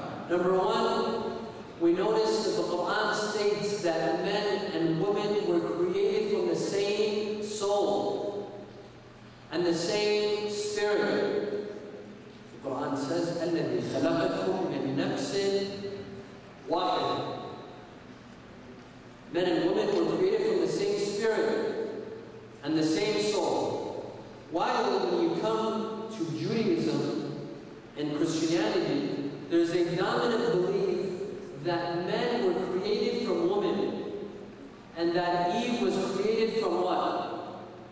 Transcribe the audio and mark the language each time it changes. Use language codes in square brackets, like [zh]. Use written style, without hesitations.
[en] Number one, we notice that the Qur'an states that men and women were created from the same soul and the same spirit. The Qur'an says, [ar] الَّذِي خَلَقَكُم مِّن نَفْسٍ وَاحِدٍ. [en] Men and women were created from the same spirit and the same soul. While when you come to Judaism and Christianity, there's a dominant belief that men were created from women, and that Eve was created from what?